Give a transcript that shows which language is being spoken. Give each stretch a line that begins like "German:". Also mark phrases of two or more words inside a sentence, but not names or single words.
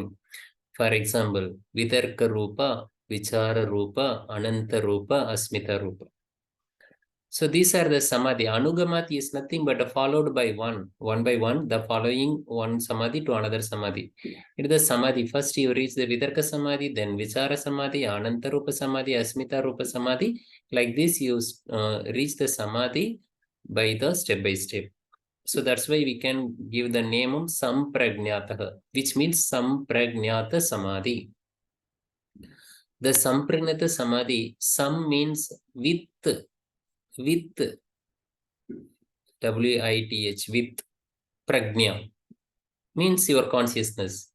English: For example,
Sanskrit: Vitarka Rupa, Vichara Rupa, Ananta Rupa, Asmita Rupa.
English: So these are the Samadhi. Anugamat is nothing but followed by one by one, the following one Samadhi to another Samadhi. It is the Samadhi. First you reach the Vitarka Samadhi, then Vichara Samadhi, Ananta Rupa Samadhi, Asmita Rupa Samadhi. Like this you reach the Samadhi by the step by step. So that's why we can give the name of Samprajnataha, which means Samprajnata Samadhi. The Samprajnata Samadhi, Sam means with, W-I-T-H, with Prajna, means your consciousness.